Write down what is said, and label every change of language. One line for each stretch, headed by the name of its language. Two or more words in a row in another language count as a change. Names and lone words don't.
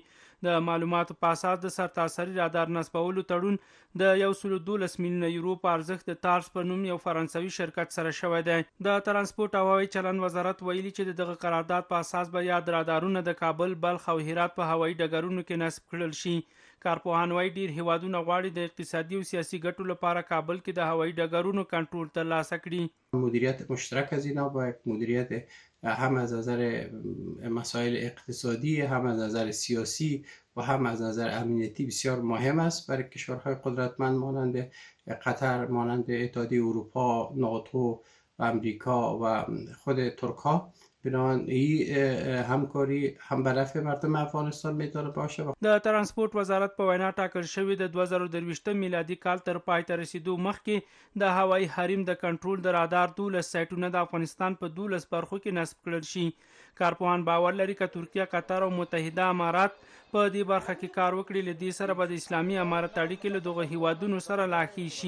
Pashto: د معلوماتو په اساس د سرتاسري رادار نصبولو تړون د 112 میلیونه یورو په ارزښت د تارس په نوم یو فرانسوي شرکت سره شوی دی. د ټرانسپورټ او هوایي چلند وزارت ویلي چې د دغه قرارداد په اساس به یاد رادارونه د کابل، بلخ او هرات په هوایي ډګرونو کې نصب کړل شي. کارپوهان وايي ډیر هیوادونه غواړي د اقتصادي او سیاسي ګټو لپاره کابل کې د هوایي ډګرونو کنټرول ترلاسه کړي.
Persian: مدیریت مشترک از اینا با مدیریت هم از نظر مسائل اقتصادی، هم از نظر سیاسی و هم از نظر امنیتی بسیار مهم است برای کشورهای قدرتمند مانند قطر، مانند اتحادیه اروپا، ناتو و امریکا و خود ترک ها. بنابراین این همکاری هم به نفع مردم افغانستان میتونه باشه.
Pashto: د ترانسپورت وزارت په وینا ټاکل شوی د 2023 میلادي کال تر پای ته رسیدو مخکې د هوایي حریم د کنټرول د رادار 12 سایټونه د افغانستان په 12 برخو کې نصب کړل شي. کارپوهان باور لري چې ترکیه، قطر او متحده امارات په دې برخه کې کار وکړي، له دې سره به د اسلامي امارت اړیکې له دغه هیوادونو سره لا ښې شي.